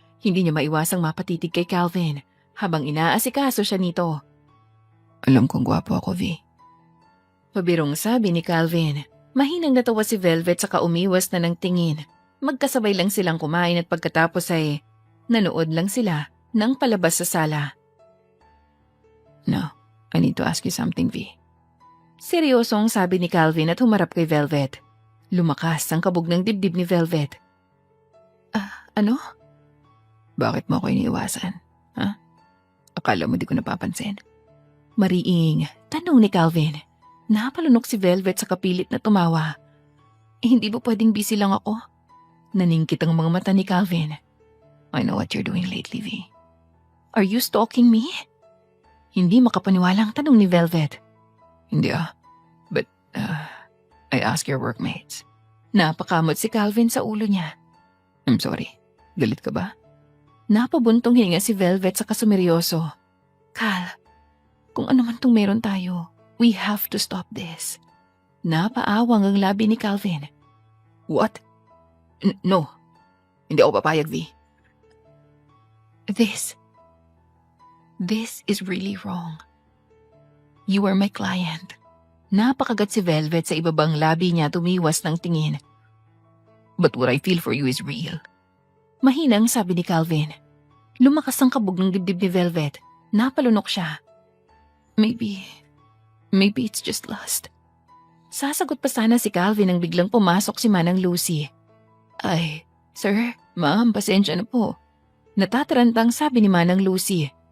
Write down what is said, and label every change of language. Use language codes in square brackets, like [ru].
[tl] Hindi niya maiwasang mapatitig kay Calvin habang inaasikaso siya nito. Alam kong gwapo ako, V. Pabirong sabi ni Calvin. Mahinang natawa si Velvet saka umiwas na ng tingin. Magkasabay lang silang kumain at pagkatapos ay nanood lang sila ng palabas sa sala. [en] No, I need to ask you something, V. [tl] Seryosong sabi ni Calvin at humarap kay Velvet. Lumakas ang kabog ng dibdib ni Velvet. Ano? Bakit mo ako iniiwasan? Ha? Akala mo di ko napapansin? Mariing, tanong ni Calvin. Napalunok si Velvet sa kapilit na tumawa. Hindi ba pwedeng busy lang ako? Naningkit ang mga mata ni Calvin. [en] I know what you're doing lately, V. Are you stalking me? [tl] Hindi makapaniwalang tanong ni Velvet. Hindi [en] But, I asked your workmates. [tl] Napakamot si Calvin sa ulo niya. [en] I'm sorry. [tl] Galit ka ba? Napabuntong hininga si Velvet sa kasumeryoso. Cal, kung ano man tong meron tayo, [en] we have to stop this. [tl] Napaawang ang labi ni Calvin. [en] What? No. [tl] Hindi ako papayag, V. [en] This is really wrong. You are my client. [tl] Napakagat si Velvet sa ibabang labi niya tumiwas ng tingin. [en] But what I feel for you is real. [tl] Mahinang sabi ni Calvin. Lumakas ang kabog ng dibdib ni Velvet. Napalunok siya. [en] Maybe it's just lust. [tl] Sasagot pa sana si Calvin nang biglang pumasok si Manang Lucy. Ay, sir, ma'am, pasensya na po. Natatarantang sabi ni Manang Lucy.